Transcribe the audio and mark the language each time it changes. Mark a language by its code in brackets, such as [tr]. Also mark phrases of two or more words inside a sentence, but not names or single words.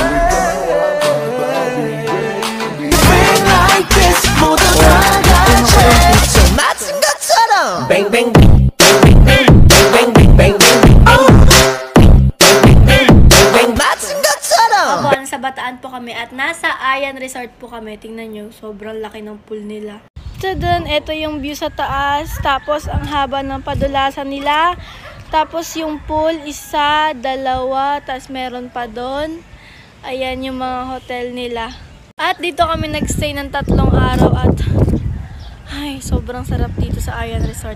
[en] Bang like this, [ko] 모두 다 같이 저 맞은 것처럼 [en] Bang bang bang bang bang bang bang bang [ko] 맞은 것처럼. [tl] Opo, sa Bataan po kami at nasa Ayan Resort po kami. Tingnan nyo, sobrang laki ng pool nila. Doon, ito yung view sa taas, tapos ang haba ng padulasan nila, tapos yung pool, isa, dalawa, tapos meron pa doon. Ayan yung mga hotel nila. At dito kami nagstay ng 3 araw at ay, sobrang sarap dito sa Ayan Resort.